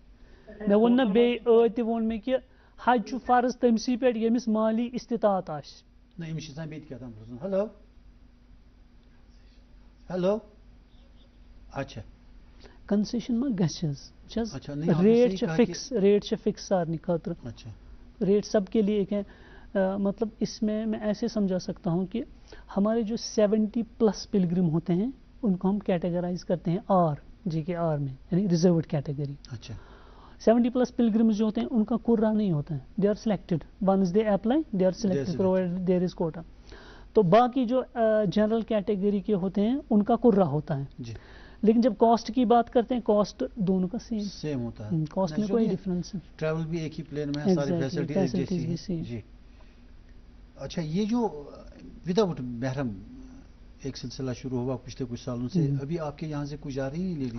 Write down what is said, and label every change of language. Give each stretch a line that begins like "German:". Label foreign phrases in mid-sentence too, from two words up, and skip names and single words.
Kashmiri: مےٚ ووٚن نہٕ بیٚیہِ تہِ ووٚن مےٚ کہِ حج چھُ فرض تٔمسٕے پٮ۪ٹھ ییٚمِس مالی استطاعت آسہِ. نہ أمِس چھِ آسان بیٚیہِ تہِ کیٛاہتام پرٛژھُن.
Urdu: ہلو ہلو. اچھا
Kashmiri: کنسیشن ما گژھِ حظ چھِ حظ
Urdu: اچھا نہیں آپ نے ریٹ صحیح
Kashmiri: چھِ
Urdu: کہا کہ-
English: fix rate
Kashmiri: چھِ فکس سارنی خٲطرٕ
Urdu: اچھا ریٹ سب کے لیے ایک ہے. مطلب اس میں ایسے سمجھا سکتا ہوں کہ ہمارے جو 70+ پلگرم ہوتے ہیں ان کو ہم کیٹیگرائز کرتے ہیں جی کے آر میں یعنی
English: reserved category.
Urdu: اچھا 70+ پلگرمز جو ہوتے ہیں ان کا کرا نہیں ہوتا ہے.
English: they are selected once they apply they are selected selected. provide there is quota.
Urdu: تو باقی جو
English: general category
Urdu: کے ہوتے ہیں ان کا کرا ہوتا ہے. جی لیکن جب کاسٹ کی بات کرتے ہیں کاسٹ دونوں کا سیم سیم ہوتا ہے. کاسٹ میں کوئی ڈفرینس ہے. ٹریول بھی ایک ہی پلین میں ہے ساری
English: Exactly,
Urdu: فیسلٹی ایک
English: facilities
Urdu: جیسی بھی ہیں.
English: same.
Urdu: جی اچھا یہ جو وداؤٹ محرم ایک سلسلہ شروع ہوا پچھلے کچھ سالوں سے ابھی آپ کے یہاں سے کچھ جا رہی ہیں لیڈیز؟